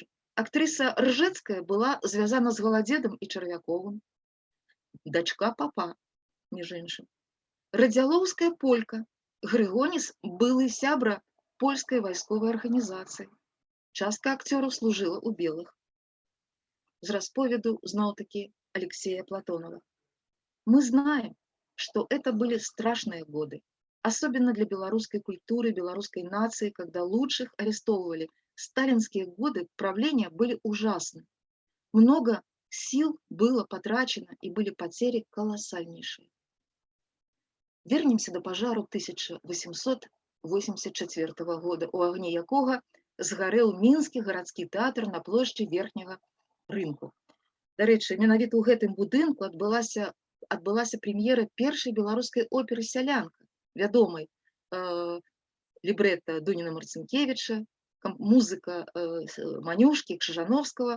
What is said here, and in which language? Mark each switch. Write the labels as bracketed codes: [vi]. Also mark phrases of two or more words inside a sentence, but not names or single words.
[be] Актрыса Ржэцкая была звязана з Галадзедам і Чарвяковым, дачка папа, між іншым. Радзялоўская полька, Грыгоніс былы сябра польскай вайсковай арганізацыі. Частка акцёраў служыла ў белых. З расповеду зноў-таки Алексея Платонова. [ru] Мы знаем, что это были страшные годы, особенно для белорусской культуры, белорусской нации, когда лучших арестовывали. Сталинские годы правления были ужасны. Много сил было потрачено и были потери колоссальнейшие. Вернемся до пожару [be] 1884 года, у агні якога згарэў мінскі гарадскі тэатр на плошчы верхняга рынку. Дарэчы, менавіта ў гэтым будынку адбылася прэм'ера першай беларускай оперы «Сялянка», вядомай лібрэта Дуніна Марцінкевіча, музыка Манюшкі, Крыжановскага.